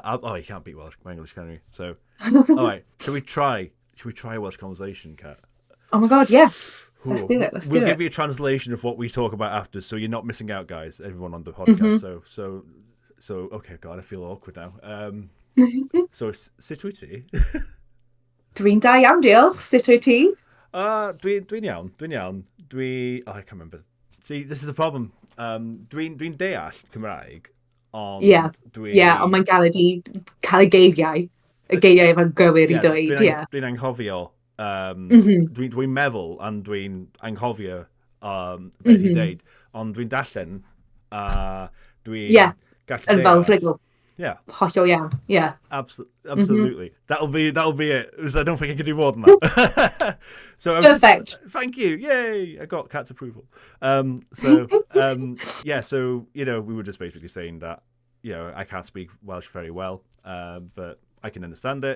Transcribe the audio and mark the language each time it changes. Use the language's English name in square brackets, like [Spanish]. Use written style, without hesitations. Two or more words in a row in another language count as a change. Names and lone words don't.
[English] Oh, you can't beat English, can you? So, all right. Should we try a Welsh conversation, Kat? Oh my god, yes. Let's do it. We'll give you a translation of what we talk about after, so you're not missing out, guys. Everyone on the podcast. So okay. God, I feel awkward now. So [Welsh] sut wyt ti? Dwi'n da iawn, diolch. Sut wyt ti? Dwi'n iawn. [English] Oh, I can't remember. See, this is the problem. [Welsh] Dwi'n deall Cymraeg, ond Yeah. dwi... Yeah, ond mae'n cael ei geiriau. Y geiriau efo'n gywir i dweud, ie. Dwi'n anghofio. Dwi'n meddwl, and dwi'n anghofio beth i dweud, ond dwi'n darllen, dwi'n Yeah, gallu yn fel deall. rhugl. Yeah, Hollol iawn, yeah. [English] absolutely. That'll be it. Because I don't think I can do more than that. So Perfect. Thank you. Yay! I got Kat's approval. Yeah. So we were just basically saying that I can't speak Welsh very well, but I can understand it.